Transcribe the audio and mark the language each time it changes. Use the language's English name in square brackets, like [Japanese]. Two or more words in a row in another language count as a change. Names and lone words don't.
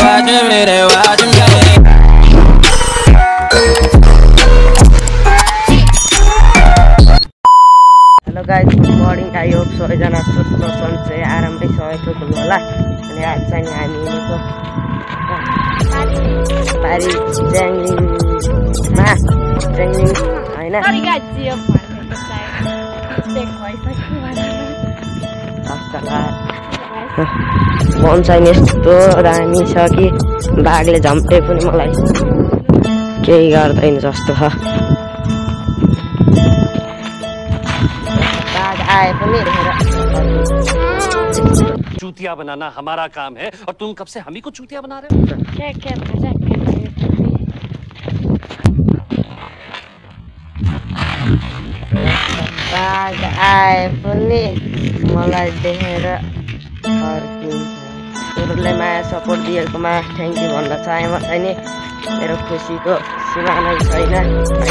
[English] मेरे वाज में। hello guys, good morning. I hope [Nepali] सबैजना सुस्त सन्चै आरामै सबै हुनु होला। अनि आज चाहिँ हामी हिँडेको पारी च्याङ्लिङमा होइन मन चाहिँ यस्तो दामी छ कि बाघले झम्टे पनि मलाई केही गर्दैन जस्तो छ। बाघ आए पनि [Hindi] चूतिया बनाना हमारा काम है और तुम कब से हम ही को चूतिया बना रहे हो? [Nepali] बाघ आए पनि मलाई देखेर हजुरलाई माया सपोर्ट दिएकोमा [English] thank you [Nepali] भन्न चाहे म चाहिँ नि मेरो खुसीको सीमा नै छैन होइन।